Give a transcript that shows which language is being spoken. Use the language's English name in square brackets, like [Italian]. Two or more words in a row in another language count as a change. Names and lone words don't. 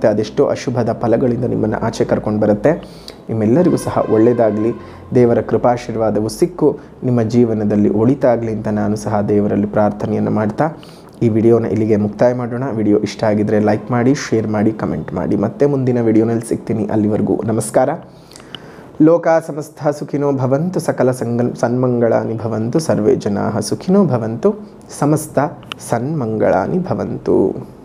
[Kannada] ಅದೆಷ್ಟೋ ಅಶುಭದ ಫಲಗಳಿಂದ ನಿಮ್ಮನ್ನು ಆಚೆ ಕರ್ಕೊಂಡು ಬರುತ್ತೆ. ನಿಮ್ಮೆಲ್ಲರಿಗೂ ಸಹ ಒಳ್ಳೆಯದಾಗಲಿ, ದೇವರ ಕೃಪಾಶೀರ್ವಾದವು ಸಿಕ್ಕು ನಿಮ್ಮ ಜೀವನದಲ್ಲಿ ಒಳಿತಾಗಲಿ ಅಂತ ನಾನು ಸಹ ದೇವರಲ್ಲಿ ಪ್ರಾರ್ಥನೆಯನ್ನು ಮಾಡ್ತಾ ಈ ವಿಡಿಯೋನ ಇಲ್ಲಿಗೆ ಮುಕ್ತಾಯ ಮಾಡೋಣ. ವಿಡಿಯೋ ಇಷ್ಟ ಆಗಿದ್ದರೆ ಲೈಕ್ ಮಾಡಿ, ಶೇರ್ ಮಾಡಿ, ಕಮೆಂಟ್ ಮಾಡಿ. ಮತ್ತೆ ಮುಂದಿನ ವಿಡಿಯೋನಲ್ಲಿ ಸಿಗ್ತೀನಿ. ಅಲ್ಲಿವರೆಗೂ ನಮಸ್ಕಾರ. [Sanskrit] ಲೋಕಾ ಸಮಸ್ತ ಸುಖಿನೋ ಭವಂತು, ಸಕಲ ಸನ್ಮಂಗಳಾನಿ ಭವಂತು, ಸರ್ವೇ ಜನಾಃ ಸುಖಿನೋ ಭವಂತು, ಸಮಸ್ತ ಸನ್ಮಂಗಳಾನಿ ಭವಂತು.